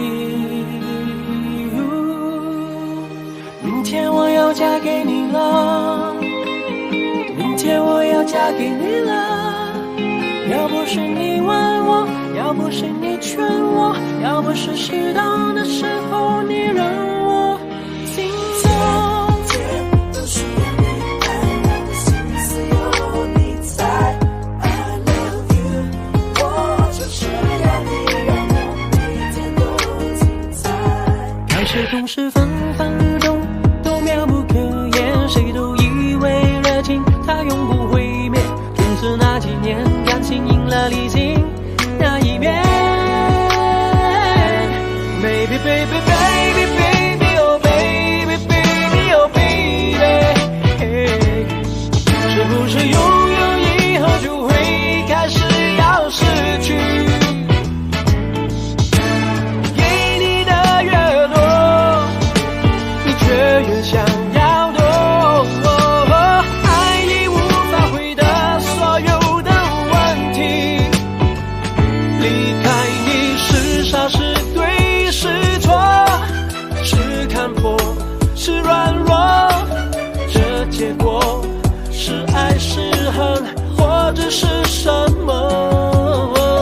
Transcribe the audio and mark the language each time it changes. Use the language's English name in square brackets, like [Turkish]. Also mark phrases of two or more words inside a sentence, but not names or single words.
[Chinese] 明天我要嫁给你了，明天我要嫁给你了。要不是你问我，要不是你劝我，要不是适当的时候你让我心动。都需要你爱，我的心思有你在。 [English] I love you， [Chinese] 我就是要你，让我每天都精彩。开始总是分分日中都妙不可言，谁都以为热情它永不会灭，总是那几年感情赢了理性那一面。 [English] Baby baby baby baby oh baby baby oh baby， [Chinese] 是不是拥有以后就会开始要失去？给你的越多，你却越想要多。爱已无法回答所有的问题，离开你是傻是对是错，是看破是软弱，这结果是爱是恨或者是什么？